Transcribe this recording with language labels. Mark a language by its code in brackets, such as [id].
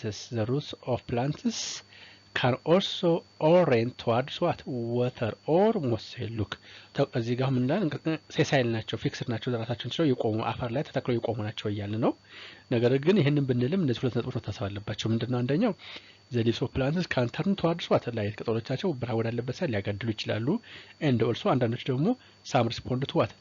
[en] The roots of plants can also orient towards what? Water or moisture. [am] Look, እዚህ ጋር ምን እንዳለ ሴሳይል ናቸው፣ ፊክስድ ናቸው፣ ራሳቸውን ችለው የቆሙ አፈር ላይ ተተክለው የቆሙ ናቸው እያለ ነው። ነገር ግን ይሄንን ብንልም እነዚህ ሁለት ነጥቦች መታሰብ አለባቸው። ምንድነው? [en] አንደኛው the leaves of plants can turn towards water, [am] ላይ ቅጠሎቻቸው ብርሃን ወዳለበት ሳይድ ሊያጋድሉ ይችላሉ። [en] and also አንዳንዶች ደግሞ some respond to what?